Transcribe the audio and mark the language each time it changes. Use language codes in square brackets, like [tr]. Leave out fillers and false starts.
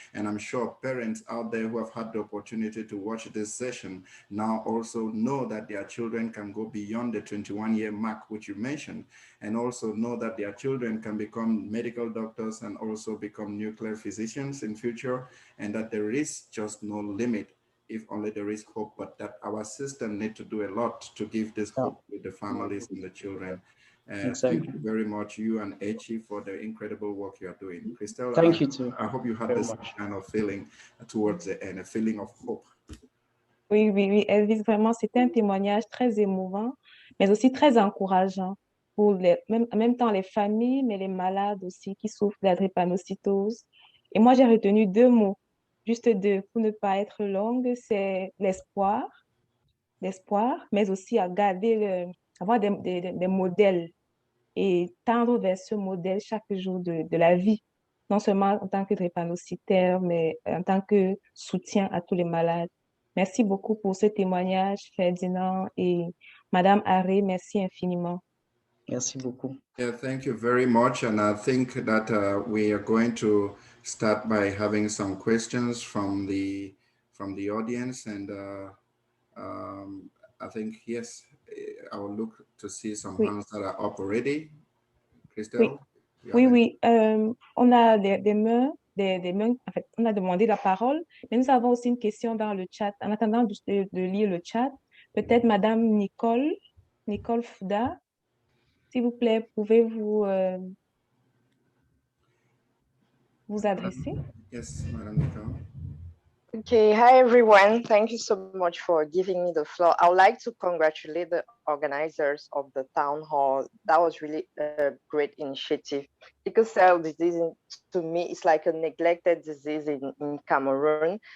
[en] And I'm sure parents out there who have had the opportunity to watch this session now also know that their children can go beyond the 21-year mark, which you mentioned, and also know that their children can become medical doctors and also become nuclear physicians in future, and that there is just no limit if only there is hope, but that our system need to do a lot to give this hope with the families and the children. Exactly. Thank you very much, you and Echi, for the incredible work you are doing. Christelle, thank you too. I hope you had this kind of feeling towards the end, a feeling of hope. [fr] Oui, oui, oui, Elvis, vraiment, c'était un témoignage très émouvant, mais aussi très encourageant pour en même temps les familles, mais les malades aussi qui souffrent de la drépanocytose. Et moi, j'ai retenu deux mots, juste deux, pour ne pas être longue, c'est l'espoir, mais aussi à garder avoir des modèles et tendre vers ce modèle chaque jour de la vie, non seulement en tant que drépanocytaire, mais en tant que soutien à tous les malades. Merci beaucoup pour ce témoignage, Ferdinand et Madame Haré, merci infiniment. Merci beaucoup. [en] Yeah, thank you very much. And I think that we are going to start by having some questions from the audience. And I think, yes, I will look to see some hands that are up already. Christelle? [fr] Oui. On a des mains, en fait, on a demandé la parole, mais nous avons aussi une question dans le chat. En attendant de lire le chat, peut-être Madame Nicole Fouda, s'il vous plaît, pouvez-vous vous adresser? [en] Yes, Madame Nicole. Okay, hi everyone. Thank you so much for giving me the floor. I would like to congratulate the organizers of the town hall. That was really a great initiative. Sickle cell disease to me is like a neglected disease in Cameroon.